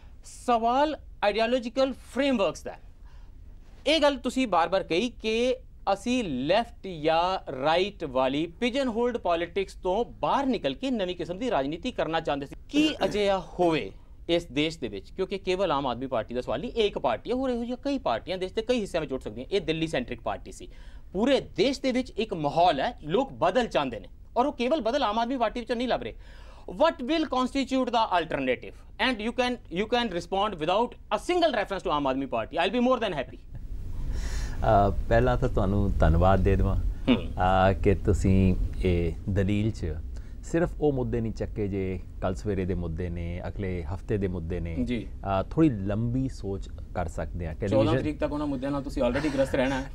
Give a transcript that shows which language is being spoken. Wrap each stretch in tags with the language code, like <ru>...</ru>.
<pa>ਸਵਾਲ ਆਈਡੀਓਲੋਜੀਕਲ ਫਰੇਮਵਰਕਸ ਦਾ। ਇਹ ਗੱਲ ਤੁਸੀਂ ਬਾਰ-ਬਾਰ ਕਹੀ ਕਿ ਅਸੀਂ ਲੈਫਟ ਜਾਂ ਰਾਈਟ ਵਾਲੀ ਪਿਜਨ ਹੋਲਡ ਪੋਲਿਟਿਕਸ ਤੋਂ ਬਾਹਰ ਨਿਕਲ ਕੇ ਨਵੀਂ ਕਿਸਮ ਦੀ ਰਾਜਨੀਤੀ ਕਰਨਾ ਚਾਹੁੰਦੇ ਸੀ। ਕੀ ਅਜਿਹਾ ਹੋਵੇ ਇਸ ਦੇਸ਼ ਦੇ ਵਿੱਚ? ਕਿਉਂਕਿ ਕੇਵਲ ਆਮ ਆਦਮੀ ਪਾਰਟੀ ਦਾ ਸਵਾਲ ਨਹੀਂ, ਇਹ ਇੱਕ ਪਾਰਟੀ ਹੈ, ਹੋਰ ਇਹੋ ਜਿਹੀਆਂ ਕਈ ਪਾਰਟੀਆਂ ਦੇਸ਼ ਦੇ ਕਈ ਹਿੱਸਿਆਂ ਵਿੱਚ ਉੱਠ ਸਕਦੀਆਂ। ਇਹ ਦਿੱਲੀ ਸੈਂਟਰਿਕ ਪਾਰਟੀ ਸੀ। ਪੂਰੇ ਦੇਸ਼ ਦੇ ਵਿੱਚ ਇੱਕ ਮਾਹੌਲ ਹੈ, ਲੋਕ ਬਦਲ ਚਾਹੁੰਦੇ ਨੇ, ਔਰ ਉਹ ਕੇਵਲ ਬਦਲ ਆਮ ਆਦਮੀ ਪਾਰਟੀ ਵਿੱਚੋਂ ਨਹੀਂ ਲੱਭ ਰਹੇ।</pa> <en>What will constitute the alternative? And you can respond without a single reference to Aam Aadmi Party. I'll be more than happy.</en> <pa>ਪਹਿਲਾਂ ਤਾਂ ਤੁਹਾਨੂੰ ਧੰਨਵਾਦ ਦੇ ਦੇਵਾਂ ਕਿ ਤੁਸੀਂ ਇਹ ਦਲੀਲ 'ਚ ਸਿਰਫ ਉਹ ਮੁੱਦੇ ਨਹੀਂ ਚੱਕੇ ਜੇ ਕੱਲ ਸਵੇਰੇ ਦੇ ਮੁੱਦੇ ਨੇ, ਅਗਲੇ ਹਫਤੇ ਦੇ ਮੁੱਦੇ ਨੇ, ਥੋੜੀ ਲੰਬੀ ਸੋਚ ਕਰ ਸਕਦੇ ਹਾਂ। 14 ਤਰੀਕ ਤੱਕ ਉਹਨਾਂ ਮੁੱਦਿਆਂ ਨਾਲ ਤੁਸੀਂ ਆਲਰੇਡੀ ਗ੍ਰਸਤ ਰਹਿਣਾ ਹੈ।</pa>